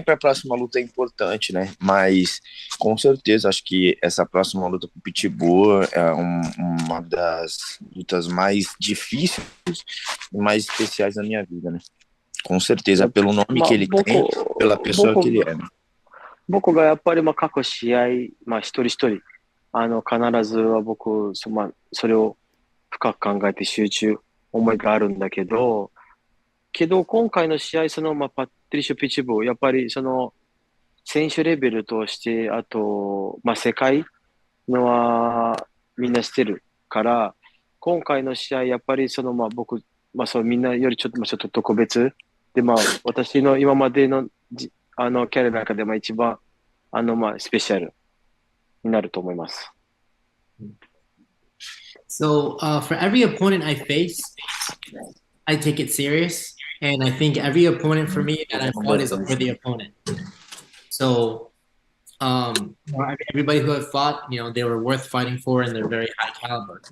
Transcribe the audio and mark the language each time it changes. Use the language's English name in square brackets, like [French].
[Portuguese] Sempre a próxima luta é importante, né? Mas com certeza acho que essa próxima luta com o Pitbull é uma das lutas mais difíceis e mais especiais da minha vida, né? Com certeza, pelo nome que ele tem, pela pessoa que ele é, né? [Japanese] 僕がやっぱり過去試合、一人一人必ずは僕それを深く考えて集中思いがあるんだけど今回の試合パトリシオ・ピチボーやっぱり選手レベルとしてあと世界のはみんなしてるから今回の試合やっぱり僕みんなよりちょっと特別で私の今までのキャリアの中で一番スペシャルになると思います。 [English] So for every opponent I face, I take it serious, and I think every opponent for me that I fought is a worthy opponent. So everybody who I've fought, they were worth fighting for, and they're very high caliber.